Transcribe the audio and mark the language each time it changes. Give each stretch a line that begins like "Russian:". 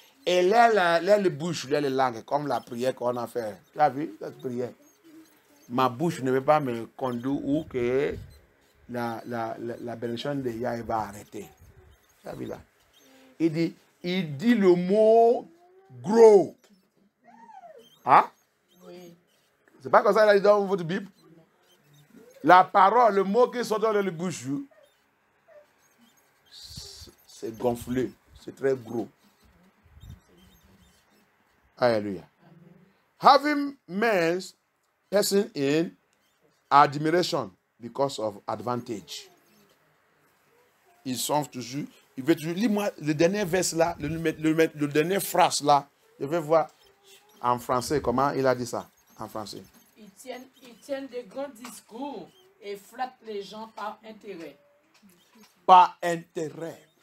French: Et là, les bouches, les langues, comme la prière qu'on a fait. Tu as vu cette prière? Ma bouche ne veut pas me conduire où que la bénédiction de Yahweh va arrêter. Tu as vu là? Il dit le mot gros. Hein? Oui. C'est pas comme ça qu'il a dit dans votre Bible? La parole, le mot qui sort dans la bouche, c'est gonflé. C'est très gros. Alléluia.
English: Having men's person in admiration because of advantage.
French: Ils sont toujours. Il veut toujours. Lis-moi le dernier verse là, le dernier phrase là. Je vais voir en français comment il a dit ça. En français. Ils tiennent de grands discours et flattent les gens par intérêt. Par intérêt.